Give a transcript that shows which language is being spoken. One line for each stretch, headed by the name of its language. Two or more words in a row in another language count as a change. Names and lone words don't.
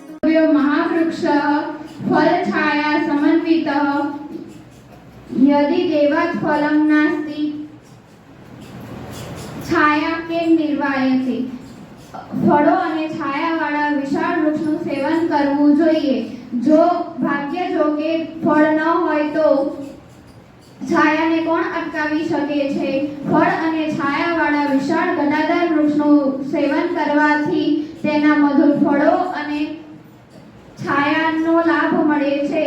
Sanskrit: भूयो महावृक्षः फलछाया समन्वितः यदि देवात् फलं नास्ति छाया केम निर्वायते।
Gujarati: फळो અને છાયાવાળા વિશાળ વૃક્ષનું સેવન કરવું જોઈએ। જો ભાગ્ય જોગે ફળ ન હોય તો છાયાને કોણ અટકાવી શકે છે? ફળ અને છાયાવાળા વિશાળ ઘટાદાર વૃક્ષનું સેવન કરવાથી તેના મધુર ફળો અને છાયાનો લાભ મળે છે।